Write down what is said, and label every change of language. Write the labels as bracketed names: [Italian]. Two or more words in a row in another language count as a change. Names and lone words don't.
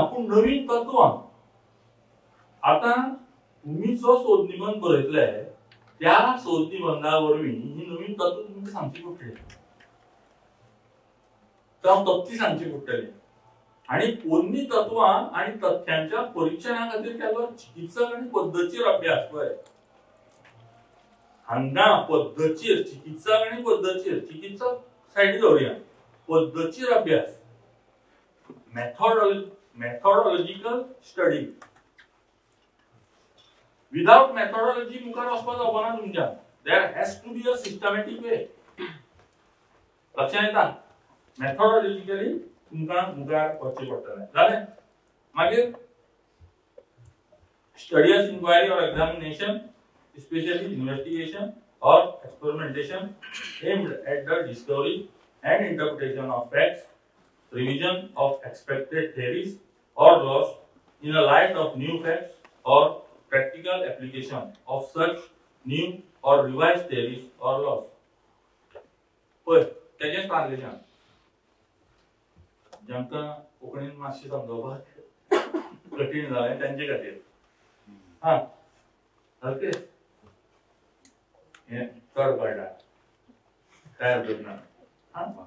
[Konkani] पूण नवीन तत्वां आता तुम्ही जो सोद निबंध बरयतले त्या सोद निबंधा वरवीं ही नवीन तत्व तुमकां सांगची पडटली, जावं तथ्य सांगची पडटली. आणि पोन्नी तत्वां आणि तथ्यांच्या परीक्षणा खातीर केल्लो चिकित्सक आनी पद्धतशीर अभ्यास पळय हांगा पद्धतशीर चिकित्सक आनी पद्धतशीर चिकित्सक सायडीक दवरया पद्धतशीर अभ्यास [English] methodological study without methodology [Konkani] मुखार वचपाक जावना तुमच्यान [English] there has to be a systematic way [Konkani] लक्षात येता methodologically तुमकां मुखार वचचें पडटलें जालें मागीर [English] studious inquiry or examination especially investigation or experimentation aimed at the discovery and interpretation of facts revision of expected theories or laws in the light of new facts or practical application of such new or revised theories or laws. [Konkani] होय त्याचे ट्रान्सलेशन ज्यांका कोंकणीन मातशें समजोवपाक कठीण जालें तांचे खातीर हा ओके हे चड पडटा काय हरकत ना हा